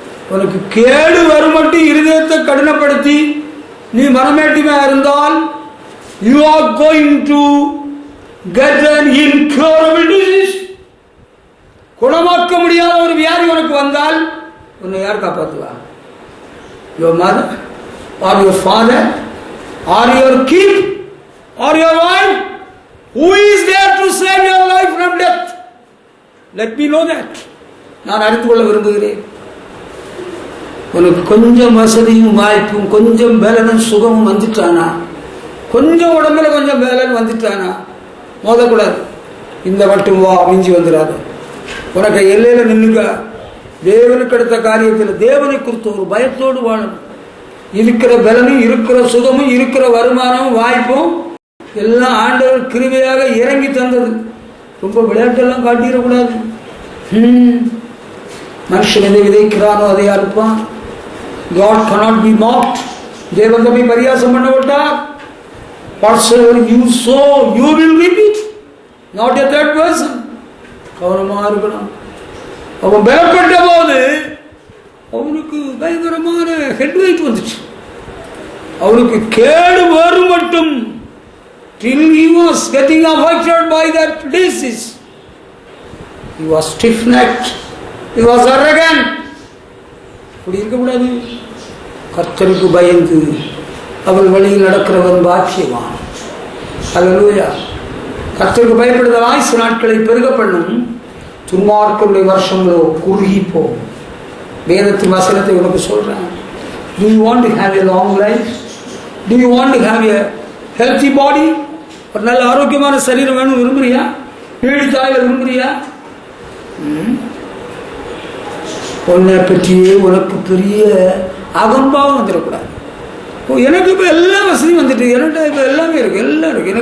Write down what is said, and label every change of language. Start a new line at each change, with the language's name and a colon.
Tamil: உனக்கு கேடு வரும் மட்டும் இருதயத்தை கடினப்படுத்தி நீ மனமேட்டிமையா இருந்தால்
English: you are going to get an incurable disease.
Tamil: குணமாக்க முடியாத ஒரு வியாதி உனக்கு வந்தால் உன்னை யார் காப்பாற்றுவா?
English: your mother or your father or your kid or your wife? Who is there to save your life from death? Let me know that.
Tamil: நான் அறிந்து கொள்ள விரும்புகிறேன். உனக்கு கொஞ்சம் வசதியும் வாய்ப்பும் கொஞ்சம் பேலனும் சுகமும் வந்துட்டானா, கொஞ்சம் உடம்புல கொஞ்சம் பேலன் வந்துட்டானா, மோதக்கூடாது. இந்த மட்டும் வா, மிஞ்சி வந்துடாது. உனக்கு எல்லையில நின்னுங்க. தேவனுக்கு அடுத்த காரியத்தில் தேவனை குறித்த ஒரு பயத்தோடு வாழணும். இருக்கிற பலனும் இருக்கிற சுகமும் இருக்கிற வருமானமும் வாய்ப்பும் எல்லாம் ஆண்டவர் கிருபையாக இறங்கி தந்தது. ரொம்ப விளையாட்டெல்லாம் காட்டிடக்கூடாது. மனுஷன் எதை விதைக்கிறானோ அதை அறுப்பான்.
English: God cannot be mocked.
Tamil: தேவன் தம்மை பரியாசம் பண்ண விட்டார்.
English: Whatsoever you sow, you will reap it. Not a third person.
Tamil: கவனமா இருக்கணும். அவன் பயப்பட்ட போது அவனுக்கு பயங்கரமான ஹெட்வைட் வந்துச்சு. அவனுக்கு கேடு வரும் மட்டும்
English: till he was getting affected by that disease. He was stiff-necked. He was arrogant.
Tamil: அப்படி இருக்கக்கூடாது. கர்த்தருக்கு பயந்து அவள் வழியில் நடக்கிறவன் பாக்கியவான். அல்லேலூயா. கர்த்தருக்கு பயப்படுதல் ஆயுசு நாட்களை பெருக பண்ணும். துன்மார்க்கருடைய வருஷங்களோ குறுகி போகும். வேதத்தின் வசனத்தை உனக்கு சொல்றேன்.
English: Do you want to have a long life? Do you want to have a healthy body?
Tamil: ஒரு நல்ல ஆரோக்கியமான சரீரம் வேணும் விரும்புறியா? நீடித்தாயில விரும்புறியா? உன்னை பற்றியே உனக்கு பெரிய அகம்பாவம் வந்துடக்கூடாது. எனக்கு இப்போ எல்லா வசதியும் வந்துட்டு, என்கிட்ட இப்போ எல்லாமே இருக்கு, எல்லாம் இருக்கு.